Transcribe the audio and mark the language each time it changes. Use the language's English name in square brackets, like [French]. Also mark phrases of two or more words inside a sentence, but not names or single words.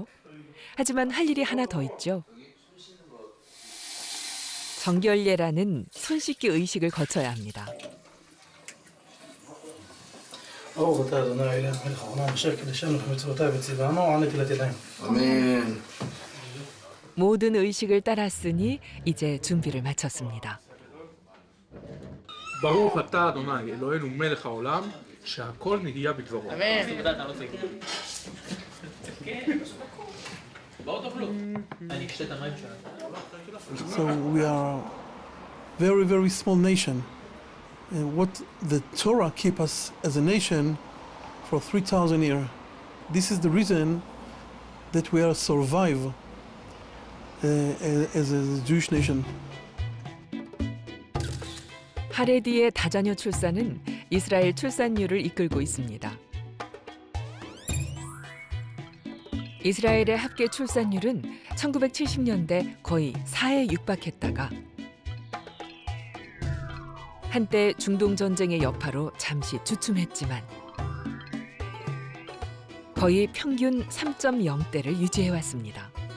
[Korean] 하지만 할 일이 하나 더 있죠. 정결례라는 손 씻기 의식을 거쳐야 합니다. 아멘. 모든 의식을 따랐으니 이제 준비를 마쳤습니다. [Hebrew] ברוך אתה אדוני אלוהינו מלך העולם שהכל נהיה בדברו. [English] So we are very, very small nation. And what the Torah keep us as a nation for 3,000 years. This is the reason that we are survive as a Jewish nation. [Korean] 하레디의 다자녀 출산은 이스라엘 출산율을 이끌고 있습니다. 이스라엘의 합계 출산율은 1970년대 거의 4에 육박했다가 한때 중동 전쟁의 여파로 잠시 주춤했지만 거의 평균 3.0대를 유지해왔습니다.